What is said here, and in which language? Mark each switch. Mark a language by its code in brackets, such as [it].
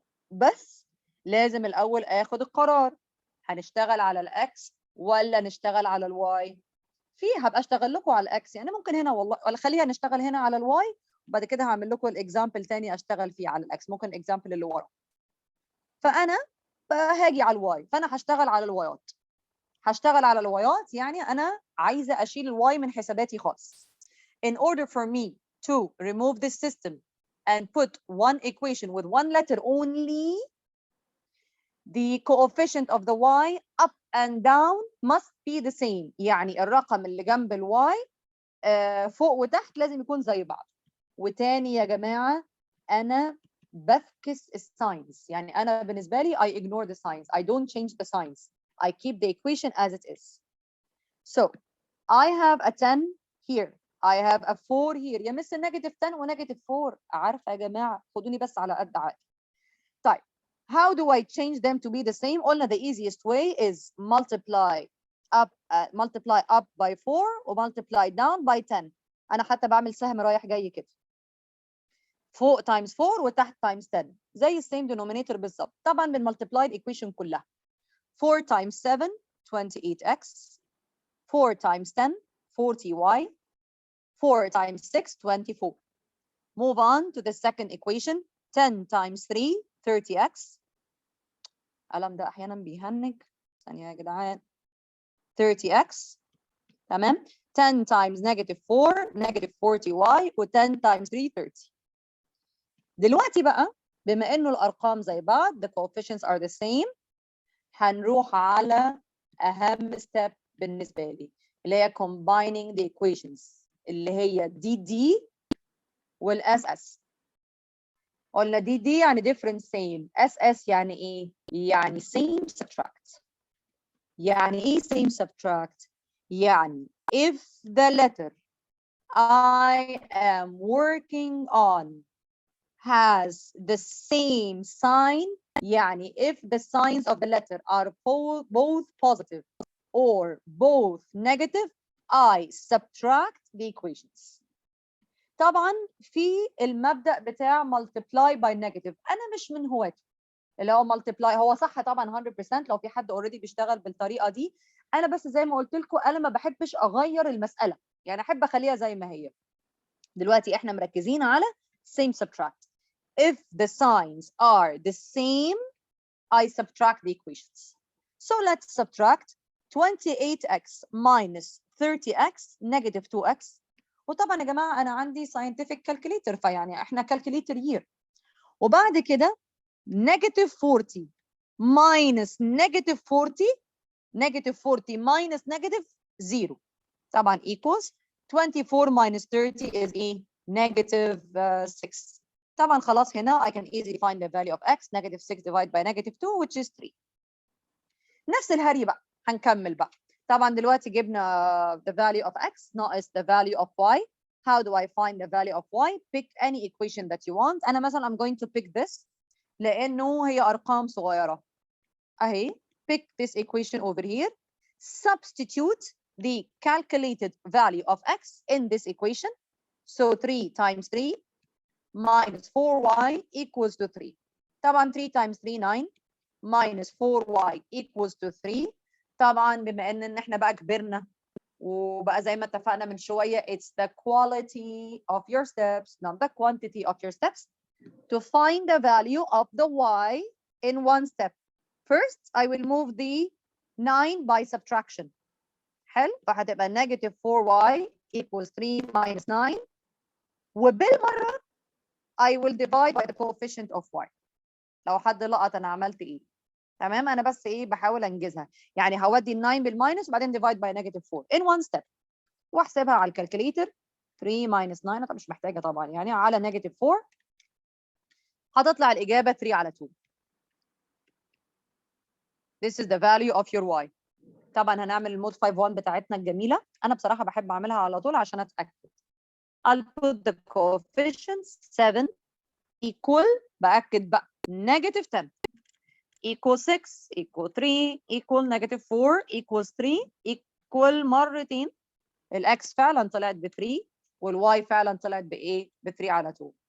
[ar] بس لازم الاول اخد القرار، هنشتغل على الاكس ولا نشتغل على الواي؟ هبقى اشتغل لكم على الاكس، يعني ممكن هنا والله، ولا خليها نشتغل هنا على الواي، وبعد كده هعمل لكم الاكزامبل تاني اشتغل فيه على الاكس، ممكن الاكزامبل اللي ورا. فانا هاجي على الواي، فانا هشتغل على الوايات، هشتغل على الوايات، يعني انا عايزه اشيل الواي من حساباتي خالص. [en] In order for me to remove this system and put one equation with one letter only, the coefficient of the y up and down must be the same، [ar] يعني الرقم اللي جنب الواي فوق وتحت لازم يكون زي بعض. وتاني يا جماعه انا بفكس الساينز، يعني انا بالنسبه لي [en] I ignore the signs، I don't change the signs، I keep the equation as it is. So I have a 10 here، I have a 4 here، [ar] يا مس negative 10 و negative 4، عارفه يا جماعه خدوني بس على قد عقلي. [en] طيب how do I change them to be the same؟ قلنا the easiest way is multiply up by 4 و multiply down by 10. [ar] انا حتى بعمل سهم رايح جاي كده، فوق times 4 وتحت times 10 زي السيم denominator بالظبط. طبعا بنملتبلاي الايكويشن كلها، 4 times 7 28x، 4 times 10 40y، 4 times 6 24. [en] Move on to the second equation، 10 times 3 30x، [ar] القلم ده احيانا بيهنج، ثانيه يا جدعان، [en] 30x تمام، 10 times negative 4 negative 40y، و 10 times 3 30. [ar] دلوقتي بقى بما انه الارقام زي بعض [en] the coefficients are the same، [ar] هنروح على اهم step بالنسبه لي اللي هي combining the equations، اللي هي دي والاس اس. قلنا دي يعني different same، اس يعني ايه؟ يعني same subtract. يعني ايه [en] same subtract؟ يعني if the letter I am working on has the same sign، يعني if the signs of the letter are both positive or both negative I subtract the equations. [ar] طبعا في المبدأ بتاع multiply by negative انا مش من هواته، اللي هو multiply هو صح طبعا 100% لو في حد اوريدي بيشتغل بالطريقه دي، انا بس زي ما قلت لكم انا ما بحبش اغير المساله، يعني احب اخليها زي ما هي. دلوقتي احنا مركزين على same subtract. [en] If the signs are the same I subtract the equations. So let's subtract 28x minus 30x negative 2x. [ar] وطبعا يا جماعه انا عندي scientific calculator، فيعني احنا calculator year. [en] وبعد كده negative 40 minus negative 40 negative 40 minus negative 0 طبعا equals 24 minus 30 is a negative 6. طبعا [ar] خلاص هنا [en] I can easily find the value of x، negative 6 divided by negative 2 which is 3. [ar] نفس الهري بقى هنكمل بقى. [en] طبعا [ar] دلوقتي جبنا [en] the value of x ناقص the value of y. How do I find the value of y؟ Pick any equation that you want. [ar] أنا مثلا [en] I'm going to pick this [ar] لأنه هي أرقام صغيرة أهي، [en] pick this equation over here, substitute the calculated value of x in this equation. So 3 times 3 minus 4y equals to 3. طبعا 3 times 3 9 minus 4y equals to 3. [ar] طبعا بما ان احنا بقى كبرنا وبقى زي ما اتفقنا من شويه, [en] it's the quality of your steps, not the quantity of your steps, to find the value of the y in one step. First, I will move the 9 by subtraction. حلو, فهتبقى negative 4y equals 3 minus 9. وبالمره I will divide by the coefficient of y. [ar] لو حد لقط انا عملت ايه. تمام, انا بس ايه بحاول انجزها. يعني هودي ال 9 بالماينس وبعدين [en] divide by negative 4 in one step. [ar] واحسبها على الكالكوليتر. 3 minus 9 طب مش محتاجه طبعا, يعني على negative 4 هتطلع الاجابه 3 على 2. [en] This is the value of your y. [ar] طبعا هنعمل المود 5.1 بتاعتنا الجميله. انا بصراحه بحب اعملها على طول عشان اتاكد. [en] I'll put the coefficients 7 equal, [ar] باكد بقى, [en] negative 10 equal 6 equal 3 equal negative 4 equals 3 equal [ar] مرتين. الاكس فعلا طلعت ب 3 والواي فعلا طلعت بايه؟ ب 3 على 2.